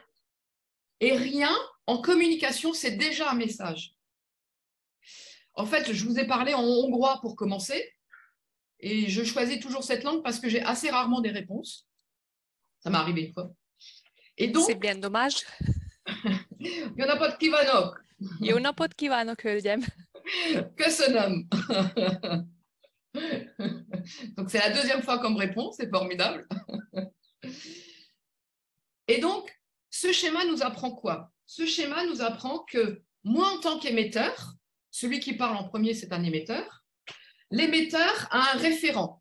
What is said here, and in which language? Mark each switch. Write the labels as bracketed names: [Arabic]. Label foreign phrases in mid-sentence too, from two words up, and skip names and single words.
[French] Et rien, en communication, c'est déjà un message. En fait, je vous ai parlé en hongrois pour commencer, et je choisis toujours cette langue parce que j'ai assez rarement des réponses. Ça m'est arrivé une fois. Et donc, C'est bien dommage. [Hungarian] Yonapot kívánok. Jó napot kívánok, hölgyem! Köszönöm. [French] Donc, c'est la deuxième fois qu'on me répond, c'est formidable. Et donc, ce schéma nous apprend quoi? Ce schéma nous apprend que moi, en tant qu'émetteur, celui qui parle en premier, c'est un émetteur, l'émetteur a un référent.